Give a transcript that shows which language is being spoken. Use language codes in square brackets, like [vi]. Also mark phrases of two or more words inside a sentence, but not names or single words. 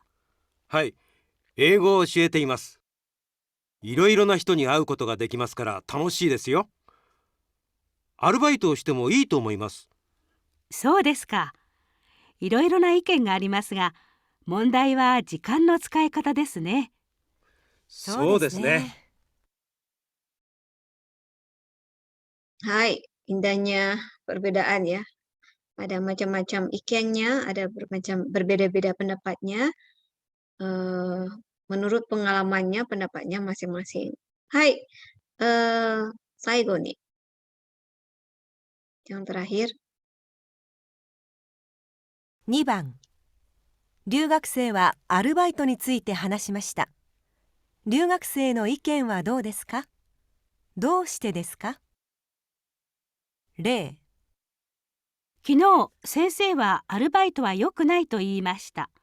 [ja] はい、英語を教えています。いろいろな人に会うことができますから楽しいですよ。アルバイトをしてもいいと思います。そうですか。いろいろな意見がありますが、問題は時間の使い方ですね。そうですね。 [id] Hai, indahnya perbedaan ya. Ada macam-macam ikennya, ada berbeda-beda pendapatnya. Menurut pengalamannya, pendapatnya masing-masing. [ja] はい、最後に. [id] Yang terakhir. [ja] 2 番、留学生はアルバイトについて話しました。留学生の意見はどうですか？どうしてですか？例、昨日、先生はアルバイトは良くないと言いました。